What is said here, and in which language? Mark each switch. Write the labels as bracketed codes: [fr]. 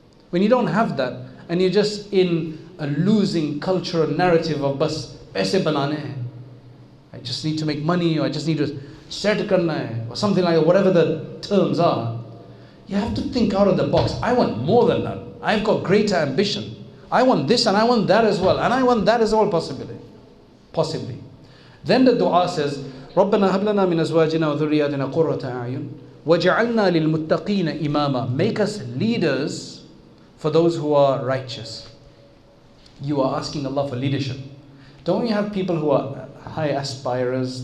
[en] When you don't have that, and you're just in a losing cultural narrative of [hi] bas paise banane hai, [en] I just need to make money, or I just need to [hi] set karna hai, [en] or something like that, whatever the terms are, you have to think out of the box. I want more than that. I've got greater ambition. I want this and I want that as well, and I want that as well, possibly. Then the dua says, [ar] رَبَّنَا هَبْ لَنَا مِنْ أَزْوَاجِنَا وَذُرِّيَّاتِنَا قُرَّةَ أَعْيُنٍ وَجَعَلْنَا لِلْمُتَّقِينَ إِمَامًا. [en] Make us leaders for those who are righteous. You are asking Allah for leadership. Don't you have people who are high aspirers?